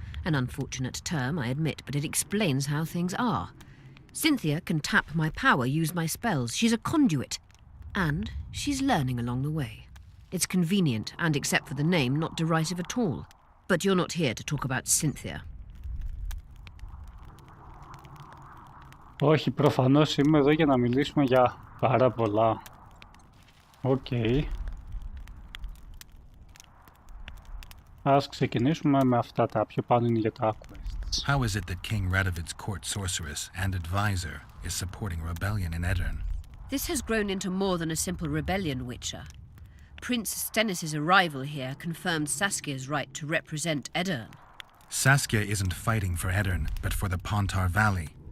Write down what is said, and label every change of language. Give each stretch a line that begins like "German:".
English: An unfortunate term, I admit, but it explains how things are. Cynthia can tap my power, use my spells. She's a conduit. And she's learning along the way. It's convenient, and except for the name, not derisive at all. But you're not here to talk about Cynthia.
Greek: Όχι, προφανώς είμαι εδώ για να μιλήσουμε για πάρα πολλά. Οκ. Ας ξεκινήσουμε με αυτά τα πιο πάνω είναι για τα quests.
English: How is it that King Radovid's court sorceress and advisor is supporting rebellion in Aedirn? This has grown into more than a simple rebellion, Witcher. Prince Stennis' arrival here confirmed Saskia's right to represent Aedirn. Saskia isn't fighting for Aedirn, but for the Pontar Valley.